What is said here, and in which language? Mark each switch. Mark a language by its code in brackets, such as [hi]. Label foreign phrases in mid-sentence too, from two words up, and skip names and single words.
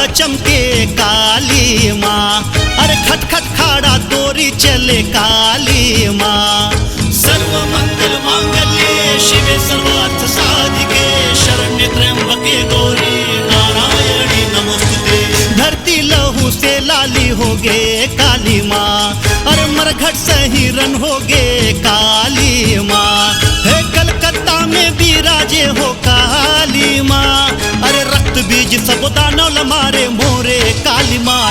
[bho] चमके काली माँ, अरे खटखट खाड़ा तोरी चले काली माँ। [sa] सर्व मंगल मांगल्ये शिवे सर्वार्थ साधिके शरण्य त्र्यंबके गौरी नारायणी नमोस्तुते। [bho] धरती लहू से लाली हो गे काली माँ, अरे मरघट से हिरन हो गे काली माँ। हे कलकत्ता में बिराजे हो काली माँ, अरे रक्त बीज सब दानव मारे मोरे काली माँ।